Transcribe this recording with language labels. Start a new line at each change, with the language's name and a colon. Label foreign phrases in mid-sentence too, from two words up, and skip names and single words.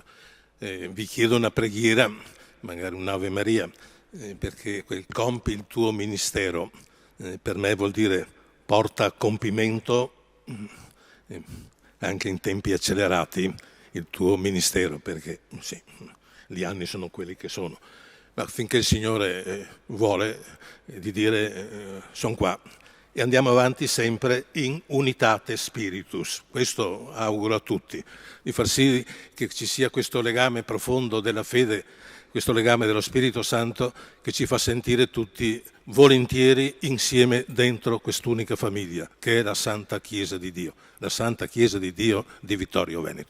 Italian: Vi chiedo una preghiera, magari un'Ave Maria, perché quel compi il tuo ministero, per me vuol dire porta a compimento, anche in tempi accelerati, il tuo ministero, perché sì, gli anni sono quelli che sono. Ma finché il Signore vuole di dire sono qua. E andiamo avanti sempre
Latin: in unitate spiritus.
Italian: Questo auguro a tutti, di far sì che ci sia questo legame profondo della fede, questo legame dello Spirito Santo che ci fa sentire tutti volentieri insieme dentro quest'unica famiglia, che è la Santa Chiesa di Dio, la Santa Chiesa di Dio di Vittorio Veneto.